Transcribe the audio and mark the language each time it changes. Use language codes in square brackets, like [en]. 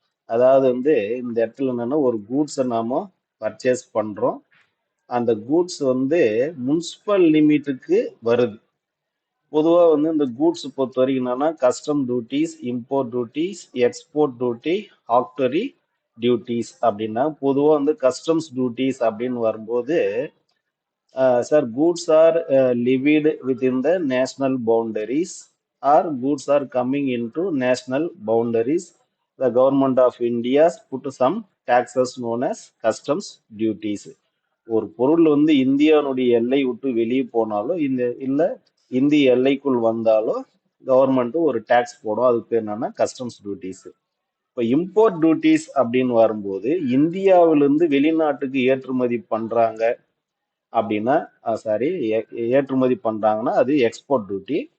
[ta] அதாவது வந்து இந்த இடத்துல என்னன்னா ஒரு கூட்ஸை நாம பர்ச்சேஸ் பண்றோம், அந்த கூட்ஸ் வந்து முனிசிபல் லிமிட்டுக்கு வருது. பொதுவாக வந்து இந்த கூட்ஸ் பொறுத்த வரைக்கும் என்னன்னா custom duties, import duties, export duty, ஆக்டரி duties அப்படின்னா பொதுவாக வந்து கஸ்டம்ஸ் டியூட்டிஸ் அப்படின்னு வரும்போது [en] Sir, goods are levied within the national boundaries, or goods are coming into national boundaries. The government of India put some taxes known as customs duties. [ta] ஒரு பொருள் வந்து இந்தியாவுடைய எல்லை விட்டு வெளியே போனாலும் இந்த இல்ல இந்திய எல்லைக்குள் வந்தாலும் கவர்மெண்ட் ஒரு டாக்ஸ் போடும். அதுக்கு பேர் என்னன்னா கஸ்டம்ஸ் டியூட்டிஸ். இப்போ இம்போர்ட் டியூட்டிஸ் அப்படின்னு வரும்போது இந்தியாவிலிருந்து வெளிநாட்டுக்கு ஏற்றுமதி பண்றாங்க அப்படின்னா சாரி ஏற்றுமதி பண்றாங்கன்னா அது எக்ஸ்போர்ட் டியூட்டி.